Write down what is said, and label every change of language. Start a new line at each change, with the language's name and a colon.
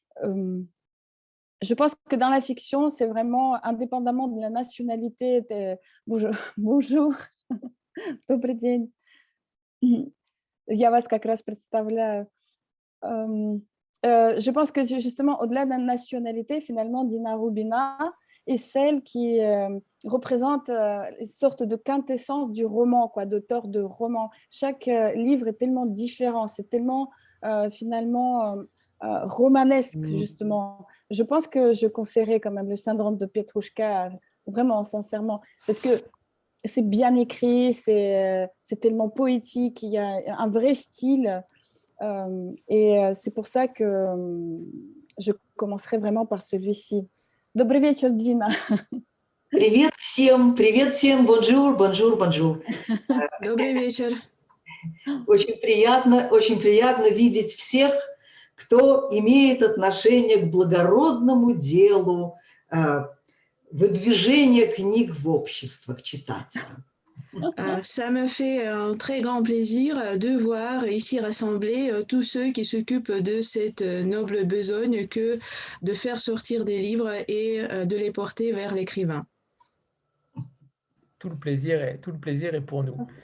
French: euh, je pense que dans la fiction, c'est vraiment indépendamment de la nationalité. Bonjour, bonjour,
Russian: добрый день. Я вас как раз представляю.
French: Je pense que justement, au-delà de la nationalité, finalement, Dina Rubina est celle qui représente une sorte de quintessence du roman, quoi, d'auteur de roman. Chaque livre est tellement différent, c'est tellement finalement romanesque, justement. Je pense que je conseillerais quand même le syndrome de Petrouchka, vraiment, sincèrement, parce que c'est bien écrit, c'est tellement poétique, il y a un vrai style. C'est pour ça que je commencerai vraiment par celui-ci.
Russian: Добрый вечер, Дина. Привет всем,
French: бонжур, бонжур, бонжур.
Russian: Добрый вечер. Очень приятно видеть всех, кто имеет отношение к благородному делу выдвижения книг в общество, к читателям.
French: Ça me fait un très grand plaisir de voir ici rassemblés tous ceux qui s'occupent de cette noble besogne que de faire sortir des livres et de les porter vers l'écrivain. Tout le plaisir est pour nous.